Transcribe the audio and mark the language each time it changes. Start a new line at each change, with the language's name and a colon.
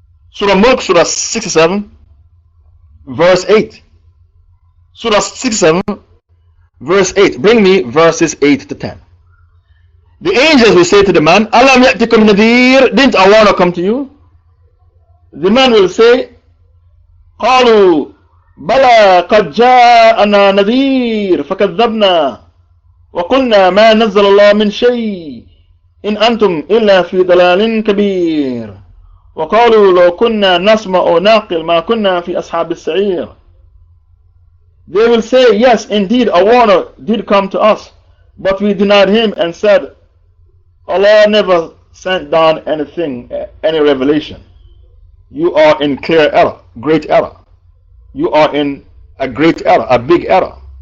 English: Surah Mulk, Surah 67, verse 8. Surah 67, verse 8. Bring me verses 8 to 10. The angels will say to the man,
Arabic: Alam ya'tikum nadhir,
English: didn't a warner come to you? The man will say,
Arabic: قالوا بلى قد جاءنا نذير فكذبنا وقلنا ما نزل الله من شيء إن أنتم إلا في ضلال كبير وقالوا لو كنا نسمع أو نعقل ما كنا في أصحاب السعير.
English: They will say, yes, indeed, a warner did come to us, but we denied him and said, Allah never sent down anything, any revelation. You are in clear error, great error. You are in a great error, a big error.